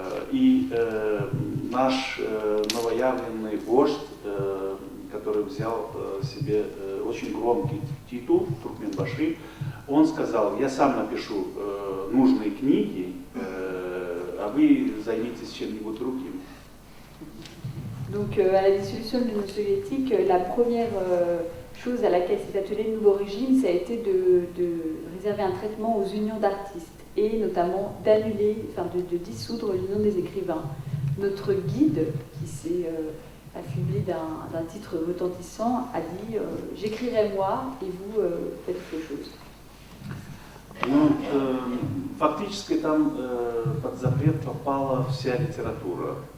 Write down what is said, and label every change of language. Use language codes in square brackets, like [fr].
[ru] И наш новоявленный вождь, который взял себе очень громкий титул, Туркменбаши, он сказал: я сам напишу нужные книги, а вы займитесь чем-нибудь другим. [fr] Donc à la dissolution de l'Union soviétique, la première chose à laquelle s'est attelé le nouveau régime, ça a été de réserver un traitement aux unions d'artistes et notamment d'annuler, enfin de dissoudre l'Union des écrivains. Notre guide, qui s'est affublé d'un titre retentissant, a dit j'écrirai moi et vous faites quelque chose. [ru] Ну, фактически там под запрет попала вся литература.